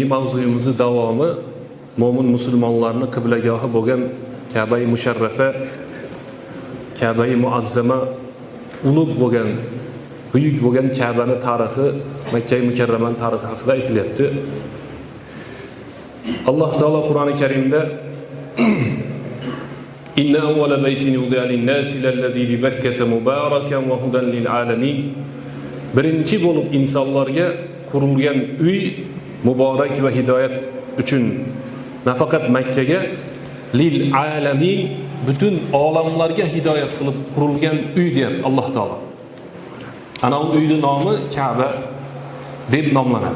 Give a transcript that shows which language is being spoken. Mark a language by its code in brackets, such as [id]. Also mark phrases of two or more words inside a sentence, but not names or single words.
[uz] mavzuyimizning davomi, mo'min musulmonlarni qiblagohi bo'lgan Ka'ba-i musharrafa, Ka'ba-i muazzama, ulug' bo'lgan, buyuk bo'lgan Ka'bani tarixi, Makka-i mukarramani tarixi haqida aytilyapti. Alloh taolo Qur'oni Karimda [ar] إن أول بيت وضع للناس الذي ببكة مباركا وهدى للعالمين. [uz] Birinchi bo'lib insonlarga qurilgan uy muborak va hidoyat uchun, nafaqat Makkaga, lil-alamin, butun olamlarga hidoyat qilib qurilgan uy deyapti Alloh taolo. Ana u uyning nomi Ka'ba deb nomlanadi.